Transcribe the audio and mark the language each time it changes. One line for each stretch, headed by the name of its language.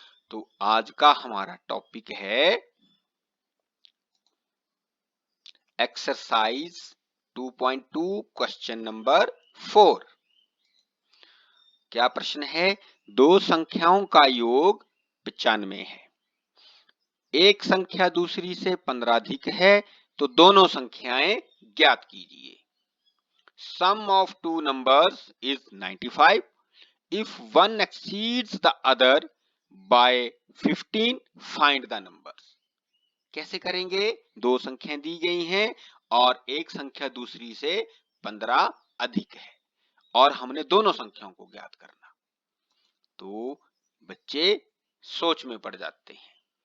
Hindi: तो आज का हमारा टॉपिक है एक्सरसाइज 2.2 क्वेश्चन नंबर 4। क्या प्रश्न है? दो संख्याओं का योग 95 है। एक संख्या दूसरी से 15 अधिक है तो दोनों संख्याएं ज्ञात कीजिए।
English: Sum of two numbers is 95. If one exceeds the other by 15, find the numbers.
Hindi: कैसे करेंगे? दो संख्याएं दी गई हैं और एक संख्या दूसरी से 15 अधिक है और हमने दोनों संख्याओं को ज्ञात करना। तो बच्चे सोच में पड़ जाते हैं।